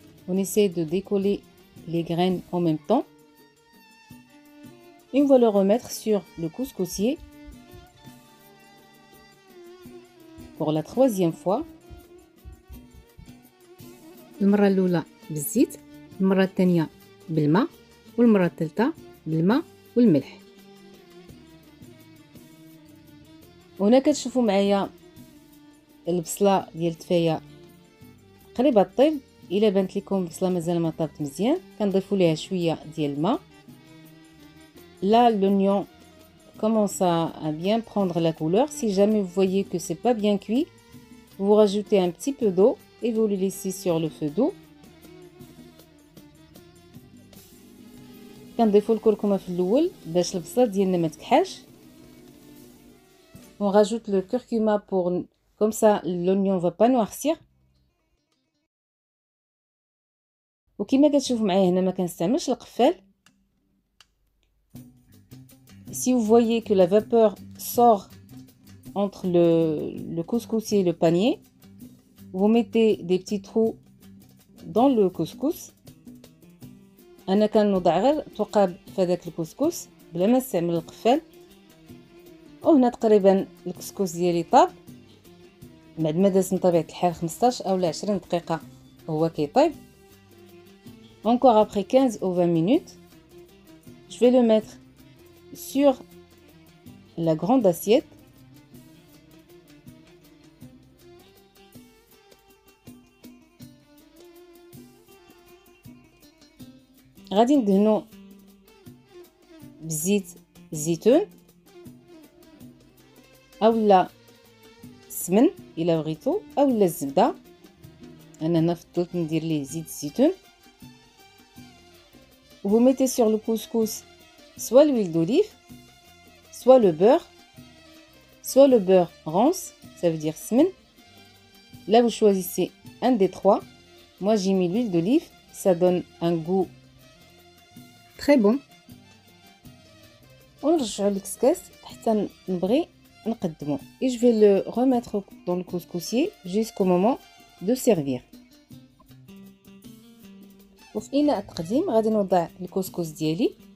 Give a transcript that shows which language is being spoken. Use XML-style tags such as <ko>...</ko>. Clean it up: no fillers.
<fr>On essaie de décoller les graines en même temps. Et on va le remettre sur le couscoussier pour la troisième fois.</fr> <ar>المرة الأولى بالزيت، المرة الثانية بالماء، والمرة الثالثة بالماء والملح. هنا كتشوفوا معايا البصلة ديال التفاية قريبة طيب. الا بانت لكم البصله مازال ما طابت مزيان كنضيفوا ليها شويه ديال الماء.</ar> <fr>Là l'oignon commence à bien prendre la couleur. Si jamais vous voyez que c'est pas bien cuit, vous rajoutez un petit peu d'eau et vous le laissez sur le feu doux.</fr> <ar>كنضيفوا الكركمه في الاول باش البصله ديالنا ما تكحاش.</ar> <fr>On rajoute le curcuma pour comme ça l'oignon va pas noircir.</fr> <ar>وكما كتشوفوا معايا هنا ما كنستعملش القفال.</ar> <fr>Si vous voyez que la vapeur sort entre le couscoussier et le panier, vous mettez des petits trous dans le couscous.</fr> <ar>انا كنوضع غير ثقاب في هذاك الكسكس بلا ما نستعمل القفال. وهنا تقريبا الكسكس ديالي طاب بعد ما داز من طبيعه الحال 15 او 20 دقيقه هو كيطيب.</ar> <fr>Encore après 15 ou 20 minutes, je vais le mettre sur la grande assiette.</fr> <ar>غادي ندهنو بزيت الزيتون اولا السمن الا بغيتو اولا الزبده. انا هنا فضلت ندير ليه زيت الزيتون.</ar> <fr>Vous mettez sur le couscous soit l'huile d'olive, soit le beurre rance, ça veut dire semaine. Là vous choisissez un des trois. Moi j'ai mis l'huile d'olive, ça donne un goût très bon.</fr> <ar>ونرجعوا الكسكس حتى نبغي نقدمو.</ar> <fr>Et je vais le remettre dans le couscoussier jusqu'au moment de servir.</fr> <ar>وفي إناء التقديم غادي نوضع الكسكس ديالي.</ar>